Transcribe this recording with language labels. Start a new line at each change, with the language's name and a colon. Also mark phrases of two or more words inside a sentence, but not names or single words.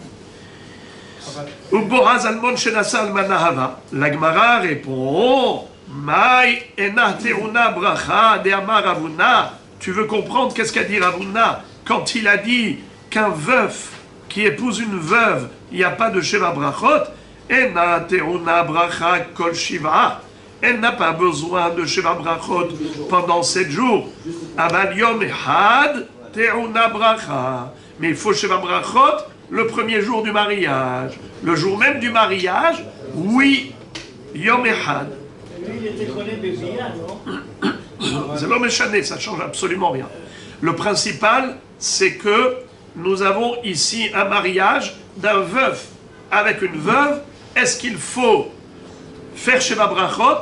Hebrew: והא בועז אלמון שנשא אלמנה הוה.
French: La Gemara répond,
Aramaic: מאי אינה טעונה ברכה דאמר רבונא.
French: Tu veux comprendre qu'est-ce qu'a dit Ravuna quand il a dit qu'un veuf qui épouse une veuve, il n'y a pas de
Hebrew: שבע ברכות. אינה טעונה ברכה כל שבעה.
French: Elle n'a pas besoin de
Hebrew: שבע ברכות
French: pendant 7 jours.
Hebrew: אבל יום אחד טעונה ברכה.
French: Mais il faut
Hebrew: שבע ברכות
French: le premier jour du mariage. Le jour même du mariage, oui,
Hebrew: יום אחד.
French: Il était connu Bébia, non? C'est l'homme échané, ça ne change absolument rien. Le principal, c'est que nous avons ici un mariage d'un veuf avec une veuve. Est-ce qu'il faut faire
Hebrew: שבע ברכות?